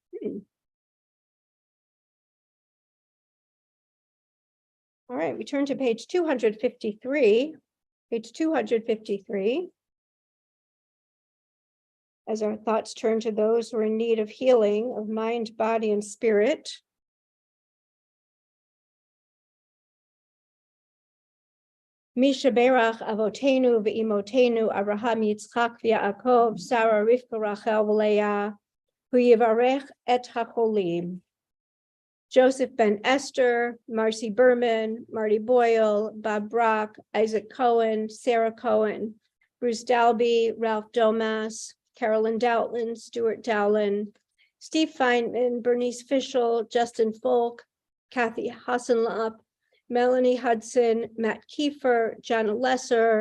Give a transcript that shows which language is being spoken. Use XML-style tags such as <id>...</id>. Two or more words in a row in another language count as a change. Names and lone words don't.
<en>All right, we turn to page 253. Page 253. As our thoughts turn to those who are in need of healing of mind, body, and spirit.</en> <he>מי שברך אבותינו ואמותינו אברהם יצחק ויעקב שרה רבקה רחל ולאה הוא יברך את החולים.</he> <en>Joseph Ben Esther, Marcy Berman, Marty Boyle, Bob Brock, Isaac Cohen, Sarah Cohen, Bruce Dalby, Ralph Domas, Carolyn Doutland, Stuart Dowland, Steve Feynman, Bernice Fischel, Justin Folk, Kathy Hassenlop, Melanie Hudson, Matt Kiefer, Jana Lesser,</en>